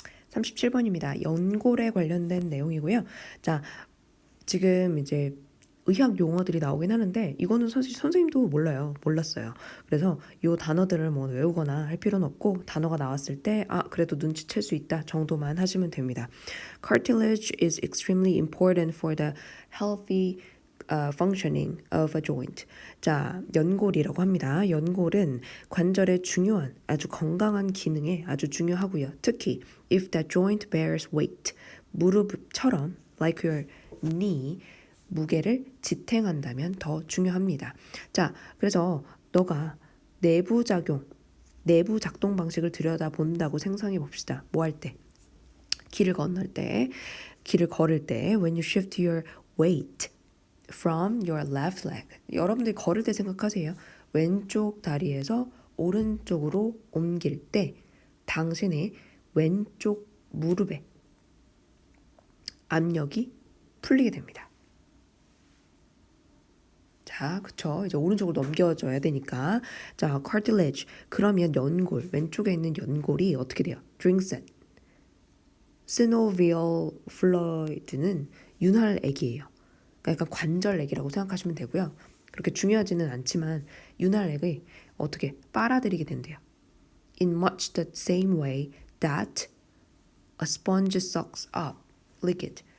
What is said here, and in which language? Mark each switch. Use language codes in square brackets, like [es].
[ko] 37번입니다. 연골에 관련된 내용이고요. 자, 지금 이제 의학 용어들이 나오긴 하는데 이거는 사실 선생님도 몰랐어요. 그래서 이 단어들을 뭐 외우거나 할 필요는 없고 단어가 나왔을 때 그래도 눈치챌 수 있다 정도만 하시면 됩니다. [en] Cartilage is extremely important for the healthy functioning of a joint. [ko] 자, 연골이라고 합니다. 연골은 관절의 중요한 아주 건강한 기능에 아주 중요하고요. 특히 [en] if the joint bears weight, [ko] 무릎처럼 [en] like your knee, [ko] 무게를 지탱한다면 더 중요합니다. 자, 그래서 너가 내부 작동 방식을 들여다본다고 생각해 봅시다. 뭐 할 때? 길을 걸을 때, [en] when you shift your weight from your left leg. [ko] 여러분들이 걸을 때 생각하세요. 왼쪽 다리에서 오른쪽으로 옮길 때 당신의 왼쪽 무릎에 압력이 풀리게 됩니다. 자, 그쵸. 이제 오른쪽으로 넘겨줘야 되니까. [en] 자, cartilage. [ko] 그러면 연골, 왼쪽에 있는 연골이 어떻게 돼요? Dringset. synovial fluid는 윤활액이에요. 그러니까 약간 관절액이라고 생각하시면 되고요. 그렇게 중요하지는 않지만 윤활액을 어떻게 빨아들이게 된대요. [en] In much the same way that a sponge sucks up liquid.